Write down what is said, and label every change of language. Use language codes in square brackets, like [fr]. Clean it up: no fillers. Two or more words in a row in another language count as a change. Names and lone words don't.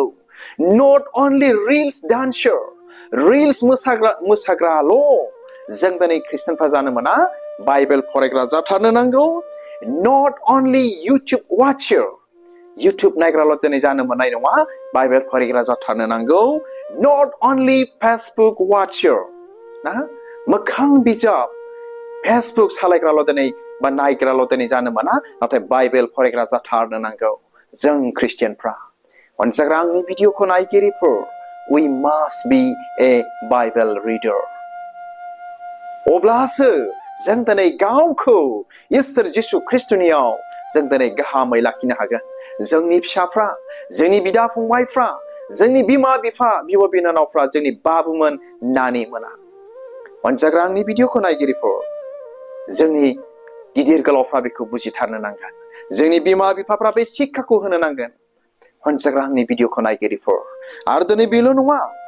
[en] not only reels dancer, [brx] रिल्स मोसाग्राल' जों दिनै ख्रिस्टियानफ्रा जानो मोना, बाइबेल फरायग्रा जाथारनो नांगौ। [en] not only YouTube watcher, [brx] YouTube नायग्राल' दिनै जानो मोननाय नङा बाइबेल फरायग्रा जाथारनो नांगौ [en] not only Facebook watcher [brx] ना मोखां बिजाब Facebook सालायग्राल' दिनै बा नायग्राल' दिनै जानो मोना नाथाय बाइबेल फरायग्रा जाथारनो नांगौ जों ख्रिस्टियानफ्रा अनसायग्रा आंनि भिडिअखौ नायगिरिफोर [en] we must be a Bible reader [brx] अब्लासो जों दिनै गावखौ इसोर जिसु ख्रिस्टनियाव जों दिनै गाहामै लाखिनो हागोन जोंनि फिसाफ्रा जोंनि बिदा फंबायफ्रा जोंनि बिमा बिफा बिब' बिनानावफ्रा जोंनि बाबुमोन नानिमोना अनसायग्रा आंनि भिडिअखौ नायगिरिफोर जोंनि गिदिर गोलावफ्रा बेखौ बुजिथारनो नांगोन जोंनि बिमा बिफाफ्रा बे शिक्षाखौ होनो नांगोन अनसायग्रा आंनि भिडिअखौ नायगिरिफोर आरो दिनै बेल' नङा